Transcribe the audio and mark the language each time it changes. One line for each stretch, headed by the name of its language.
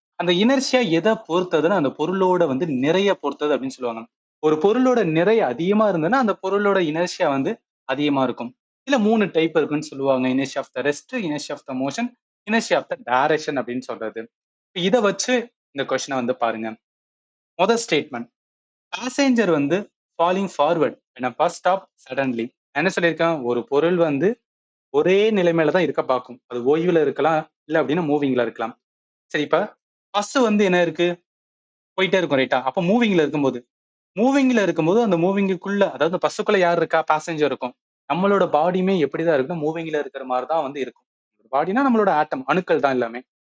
Tamil: அந்த இனர்ஷியா எத பொறுத்ததுன்னா அந்த பொருளோட வந்து நிறைய பொறுத்தது அப்படின்னு சொல்லுவாங்க. ஒரு பொருளோட நிறை அதிகமா இருந்ததுன்னா அந்த பொருளோட இனர்ஷியா வந்து அதிகமா இருக்கும். இல்ல 3 டைப் இருக்குன்னு சொல்லுவாங்க. Inertia of the rest, inertia of the motion, inertia of the direction அப்படின்னு சொல்றது. இத வச்சு இந்த கொஸ்டின வந்து பாருங்க. முதல் ஸ்டேட்மெண்ட்.
English: Passenger வந்து falling forward when a bus stop suddenly.
Tamil: நான் என்ன சொல்லியிருக்கேன்? ஒரு பொருள் வந்து ஒரே நிலைமையில தான் இருக்க பார்க்கும். அது ஓய்வுல இருக்கலாம், இல்ல அப்படின்னா மூவிங்ல இருக்கலாம். சரி, இப்ப பஸ் வந்து என்ன இருக்கு? போயிட்டே இருக்கும் ரைட்டா? அப்ப மூவிங்ல இருக்கும்போது அந்த மூவிங்குக்குள்ள அதாவது பஸ்ஸுக்குள்ள யார் இருக்கா? பாசெஞ்சர் இருக்கும். நம்மளோட பாடியுமே எப்படிதான் இருக்குன்னா மூவிங்ல இருக்கிற மாதிரி தான் வந்து இருக்கும். பாடினா நம்மளோட ஆட்டம் அணுக்கள் தான் எல்லாமே.